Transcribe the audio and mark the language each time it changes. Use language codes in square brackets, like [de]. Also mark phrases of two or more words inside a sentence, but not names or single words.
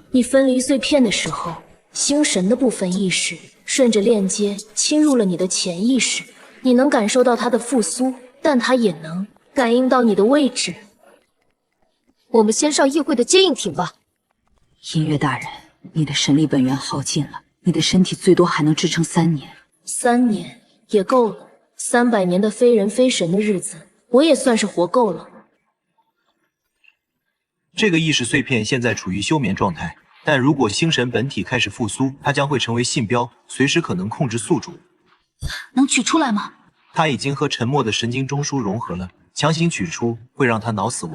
[zh] 你分離碎片的時候，星神的部分意識順着鏈接侵入了你的潛意識，你能感受到它的復甦，但它也能感應到你的位置。我們先上議會的接應艇吧。銀月大人，你的神力本源耗盡了，你的身體最多還能支撐3年。 3年也夠了，300年的非人非神的日子，我也算是活夠了。這個意識碎片現在處於休眠狀態，但如果星神本體開始復甦，它將會成為信標，隨時可能控制宿主。能取出來嗎？它已經和沉默的神經中樞融合了，強行取出會讓它腦死亡。